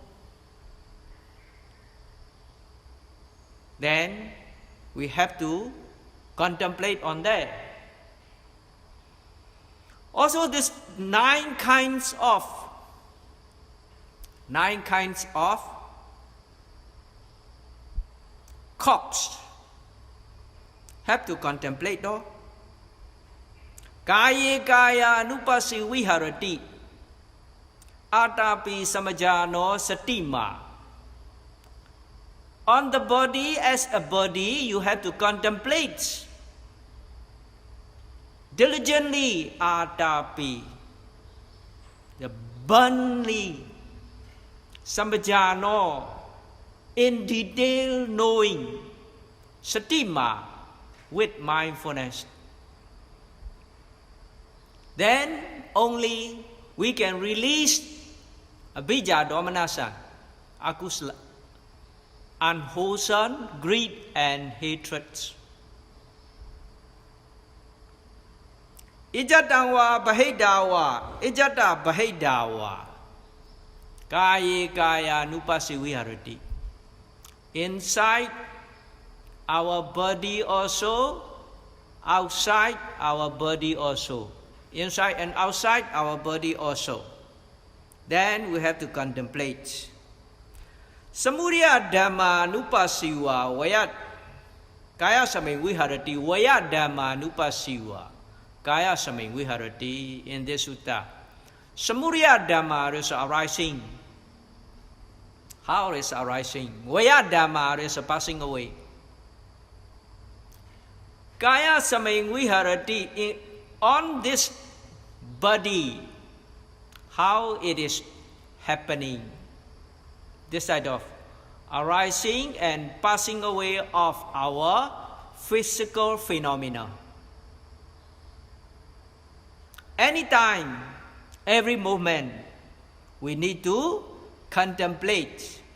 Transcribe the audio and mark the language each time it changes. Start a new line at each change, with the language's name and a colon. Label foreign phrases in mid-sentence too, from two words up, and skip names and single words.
English: Then we have to contemplate on that. Also this 9 kinds of corpse have to contemplate though.
Pali: Kaya kaya nupasi viharati atapi samajano satima.
English: On the body as a body, you have to contemplate diligently atapi, the burnly samajano, in detail knowing, satima, with mindfulness. Then only we can release
Pali: abhijja domanassa, akusala,
English: unwholesome greed and hatred.
Pali: Ijatawa bahidawa, ijata bahidawa, kaya kaya nupasi viharati.
English: Inside our body also, outside our body also. Inside and outside our body also. Then we have to contemplate.
Pali: Samudaya dhamma nupasiwa vayat kaya saming viharati vayat dhamma nupasiwa kaya saming viharati.
English: In this sutta,
Pali: samudaya dhamma
English: is arising. How is arising?
Pali: Vayat dhamma
English: is passing away.
Pali: Kaya saming viharati,
English: on this body, how it is happening. This side of arising and passing away of our physical phenomena. Anytime, every moment, we need to contemplate.